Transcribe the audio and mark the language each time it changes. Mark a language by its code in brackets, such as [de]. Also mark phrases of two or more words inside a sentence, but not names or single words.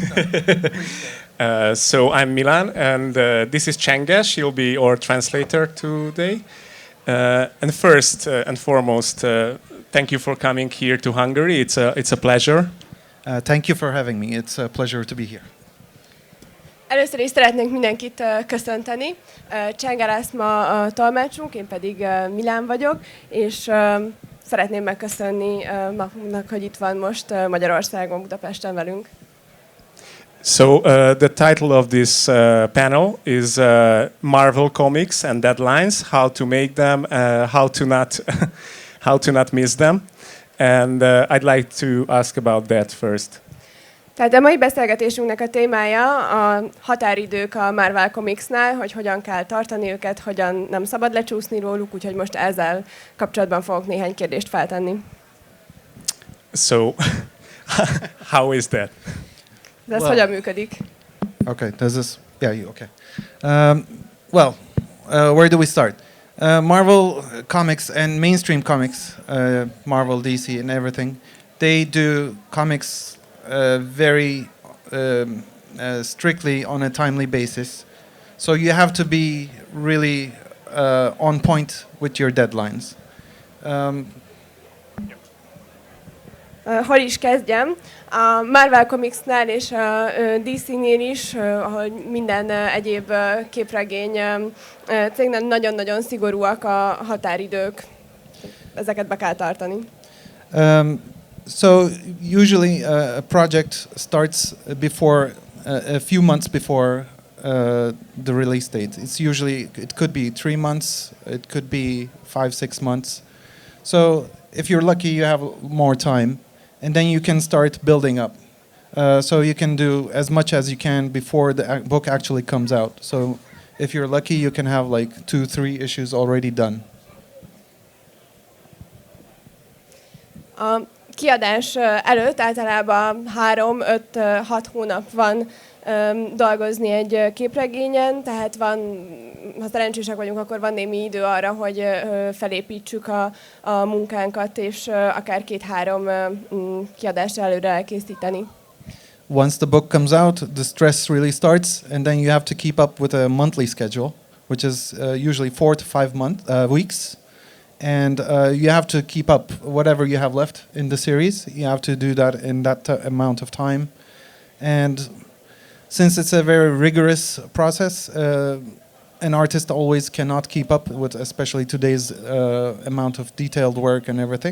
[en] So I'm Milan, and this is Cengiz. She'll be our translator today. And first and foremost, thank you for coming here to Hungary. It's a pleasure. Thank you for having me. It's a pleasure to be here. [hu] Először is szeretnénk mindenkit köszönteni. Cengiz ma a tolmácsunk, én pedig Milán vagyok, és szeretném megköszönni Mahmudnak, hogy itt van most Magyarországon, Budapesten velünk. [en] So the title of this panel is Marvel Comics and Deadlines: How to Make Them, how to not miss them. And I'd like to ask about that first. [hu] Tehát a mai beszélgetésünknek a témája a határidők a Marvel Comicsnál, hogy hogyan kell tartani őket, hogyan nem szabad lecsúszni róluk, úgyhogy most ezzel kapcsolatban fogok néhány kérdést feltenni. [en] So, how is that? [hu] De ez hogyan működik? [en] Okay, does this? Yeah, you okay? Where do we start? Marvel comics and mainstream comics, Marvel, DC, and everything, they do comics very strictly on a timely basis. So you have to be really on point with your deadlines. [hu] Hol is kezdjem? A Marvel Comicsnál és a DC-nél is, ahol minden egyéb képregény cégnél nagyon-nagyon szigorúak a határidők. Ezeket be kell tartani. [en] So usually a project starts before a few months before the release date. It could be 3 months, it could be 5-6 months. So if you're lucky, you have more time, and then you can start building up. So you can do as much as you can before the book actually comes out. So if you're lucky, you can have like 2-3 issues already done. [hu] Kiadás előtt általában 3-5-6 hónap van dolgozni egy képregényen, tehát van, ha szerencsések vagyunk, akkor van némi idő arra, hogy felépítsük a munkánkat, és akár 2-3 kiadást előre elkészíteni. [en] Once the book comes out, the stress really starts, and then you have to keep up with a monthly schedule, which is usually 4 to 5 weeks. And you have to keep up whatever you have left in the series. You have to do that in that amount of time. And since it's a very rigorous process, an artist always cannot keep up with, especially today's amount of detailed work and everything.